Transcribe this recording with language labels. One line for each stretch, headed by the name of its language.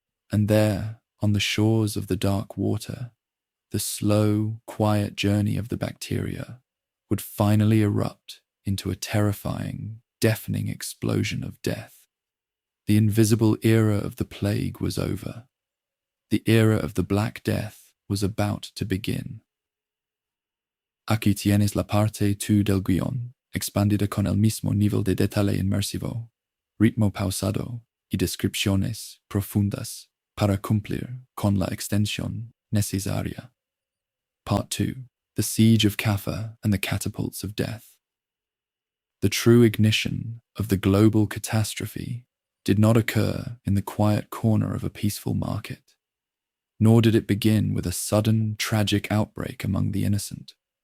English: And there, on the shores of the dark water, the slow, quiet journey of the bacteria would finally erupt into a terrifying, deafening explosion of death. The invisible era of the plague was over. The era of the Black Death was about to begin.
Spanish: Aquí tienes la parte 2 del guión, expandida con el mismo nivel de detalle inmersivo, ritmo pausado y descripciones profundas para cumplir con la extensión necesaria.
English: Part 2. The Siege of Kaffa and the Catapults of Death. The true ignition of the global catastrophe did not occur in the quiet corner of a peaceful market. Nor did it begin with a sudden, tragic outbreak among the innocent.